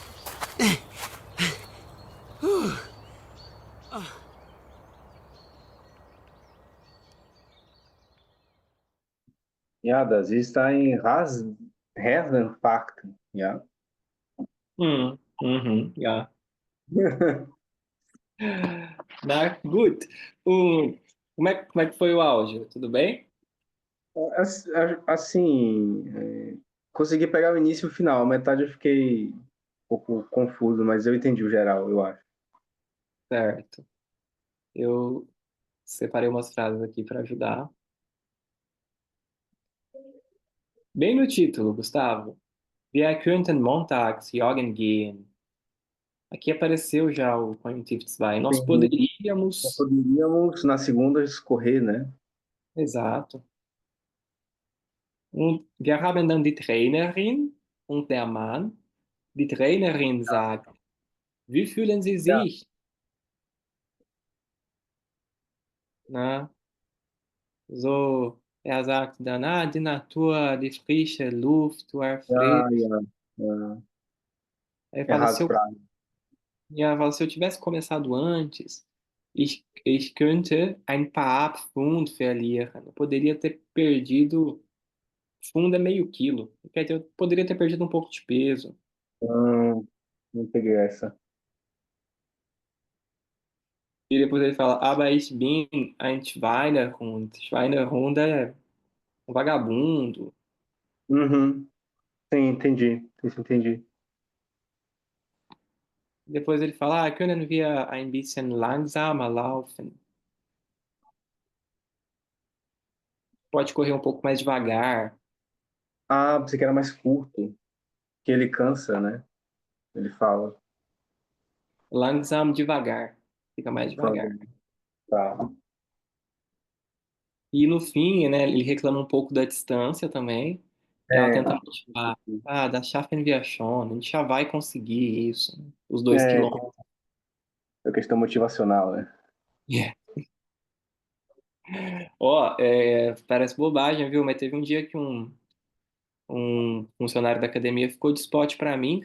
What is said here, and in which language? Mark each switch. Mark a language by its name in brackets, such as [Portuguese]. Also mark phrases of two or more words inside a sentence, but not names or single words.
[German] Ja, das ist ein Herzinfarkt, ja. Ja. Na, gut. [Portuguese] Como é que foi o áudio? Tudo bem? Assim, consegui pegar o início e o final. A metade eu fiquei um pouco confuso, mas eu entendi o geral, eu acho. Certo. Eu separei umas frases aqui para ajudar. Bem no título, Gustavo. [German] Wir könnten montags joggen gehen. [Portuguese] Aqui apareceu já o Conjuntivo 2. Nós Nós poderíamos. poderíamos, na segunda, escorrer, né? Exato. [German] Und wir haben dann die Trainerin und der Mann. Die Trainerin sagt, wie fühlen Sie Ja, sich? Na, so, er sagt dann, die Natur, die frische Luft, [Portuguese] o ar [German] ja, [Portuguese] fresco. [German] ja, ja. [Portuguese] Aí fala, Errado pra... ja, fala, se eu tivesse começado antes, [German] ich könnte ein paar Pfund verlieren. [Portuguese] Eu poderia ter perdido, Pfund é meio quilo. Quer dizer, eu poderia ter perdido um pouco de peso. Não peguei essa. E depois ele fala, [German] aber ich bin ein Schweinehund. [Portuguese] Schweinehund é um vagabundo. Uhum. Sim, entendi. Isso entendi. Depois ele fala, [German] können wir ein bisschen langsamer laufen? [Portuguese] Pode correr um pouco mais devagar. Ah, pensei que era mais curto. Que ele cansa, né? Ele fala. Langsam devagar. Fica mais devagar. Tá. E no fim, né, ele reclama um pouco da distância também. E ela É, tenta motivar. [German] Ah, das schaffen wir schon. [Portuguese] A gente já vai conseguir isso, né? Os dois tem quilômetros. a questão motivacional, né? Yeah. Ó, parece bobagem, viu? Mas teve um dia que um funcionário da academia ficou de spot pra mim, cara.